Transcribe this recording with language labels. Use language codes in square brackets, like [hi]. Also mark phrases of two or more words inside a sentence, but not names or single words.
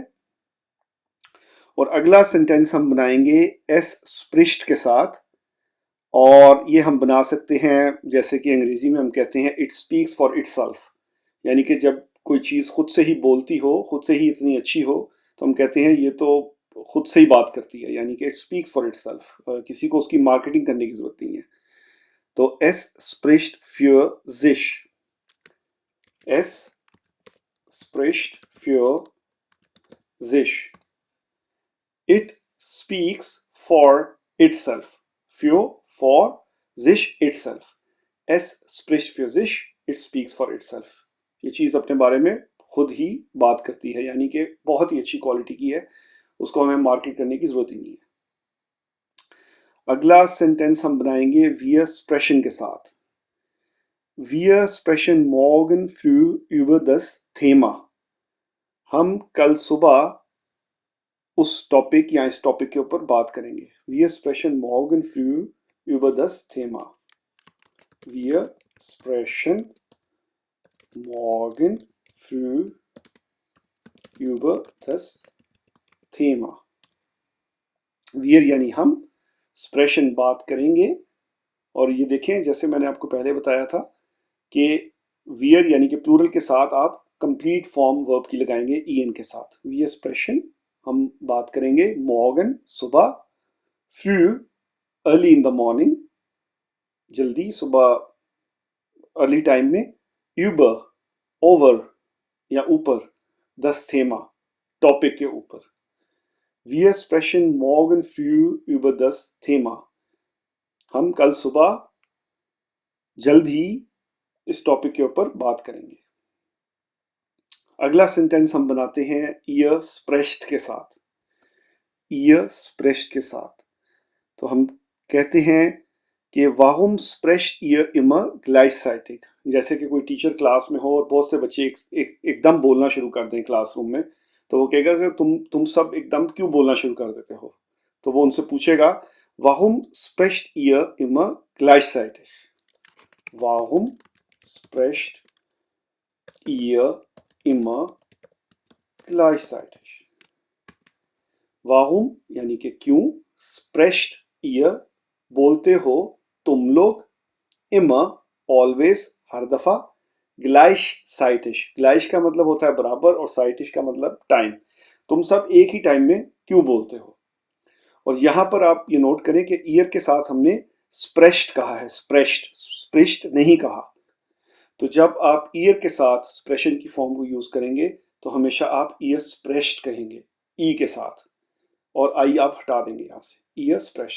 [hi] और अगला सेंटेंस हम बनाएंगे [de] es spricht [hi] के साथ, और ये हम बना सकते हैं जैसे कि अंग्रेजी में हम कहते हैं [en] it speaks for itself, [hi] यानी कि जब कोई चीज़ खुद से ही बोलती हो, खुद से ही इतनी अच्छी हो, तो हम कहते हैं ये तो खुद से ही बात करती है, यानी कि [en] it speaks for itself, [hi] किसी को उसकी मार्केटिंग करने की जरूरत नहीं है। [de] तो es spricht für sich, es spricht für sich, [en] it speaks for itself, for sich itself, [de] es spricht für sich, [en] it speaks for itself, [hi] ये चीज अपने बारे में खुद ही बात करती है, यानी कि बहुत ही अच्छी क्वालिटी की है, उसको हमें मार्केट करने की जरूरत ही नहीं है। अगला सेंटेंस हम बनाएंगे [de] wir sprechen [hi] के साथ। [de] Wir sprechen morgen früh über das Thema, [hi] हम कल सुबह उस टॉपिक या इस टॉपिक के ऊपर बात करेंगे। [de] Wir sprechen morgen früh über das Thema, wir sprechen morgen früh über das Thema, wir [hi] यानी हम, [de] स्प्रेशन [hi] बात करेंगे। और ये देखें जैसे मैंने आपको पहले बताया था कि वियर यानी कि प्लूरल के साथ आप कंप्लीट फॉर्म वर्ब की लगाएंगे ईएन के साथ। [de] wir sprechen [hi] हम बात करेंगे, मॉर्गन सुबह, फ्रू [en] early in the morning [hi] जल्दी सुबह [en] early time [hi] में, यूबर ओवर या ऊपर, [de] das Thema [hi] टॉपिक के ऊपर। [de] wir sprechen morgen früh über das Thema, [hi] हम कल सुबह जल्द ही इस टॉपिक के ऊपर बात करेंगे। अगला सेंटेंस हम बनाते हैं [de] ihr sprecht [hi] के साथ, [de] ihr sprecht [hi] के साथ। तो हम कहते हैं कि [de] warum sprecht ihr immer gleichzeitig, [hi] जैसे कि कोई टीचर क्लास में हो और बहुत से बच्चे एकदम बोलना शुरू कर दें क्लासरूम में, तो वो कहेगा कि तुम सब एकदम क्यों बोलना शुरू कर देते हो? तो वो उनसे पूछेगा [de] warum sprecht ihr immer gleichzeitig, warum sprecht ihr immer gleichzeitig, warum [hi] यानी कि क्यों, [de] sprecht ihr [hi] बोलते हो तुम लोग, immer always हर दफा, [de] gleichzeitig, gleich [hi] का मतलब होता है बराबर और zeitig का मतलब टाइम, तुम सब एक ही टाइम में क्यों बोलते हो। और यहाँ पर आप ये नोट करें कि ईयर के साथ हमने स्प्रेश्ड कहा है, स्प्रिश्ड नहीं कहा। तो जब आप ईयर के साथ स्प्रेशन की फॉर्म को यूज करेंगे तो हमेशा आप [de] ihr sprecht [hi] कहेंगे ई के साथ, और आई आप हटा देंगे यहाँ से, [de] ihr sprecht.